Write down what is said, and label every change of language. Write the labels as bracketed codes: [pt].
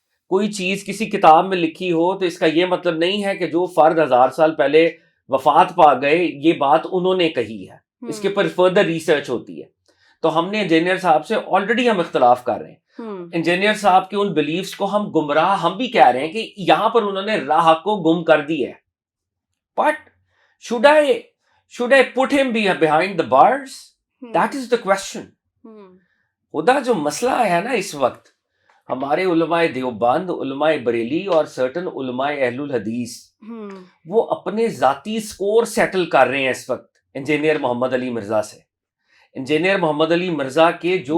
[ur] کوئی چیز کسی کتاب میں لکھی ہو تو اس کا یہ مطلب نہیں ہے کہ جو فرد 1000 سال پہلے وفات پا گئے یہ بات انہوں نے کہی ہے, اس کے اوپر فردر ریسرچ ہوتی ہے. تو ہم نے انجینئر صاحب سے آلریڈی ہم اختلاف کر رہے ہیں. انجینئر صاحب کے ان بلیفز کو ہم گمراہ, ہم بھی کہہ رہے ہیں کہ یہاں پر انہوں نے راہ کو گم کر دی ہے. [en] But should I put him behind the bars? That is the question. [ur] خدا جو مسئلہ ہے نا اس وقت, ہمارے علماء دیوبند, علماء بریلی اور سرٹن علماء اہل الحدیث وہ اپنے ذاتی سکور سیٹل کر رہے ہیں اس وقت انجینئر محمد علی مرزا سے. انجینئر محمد علی مرزا کے جو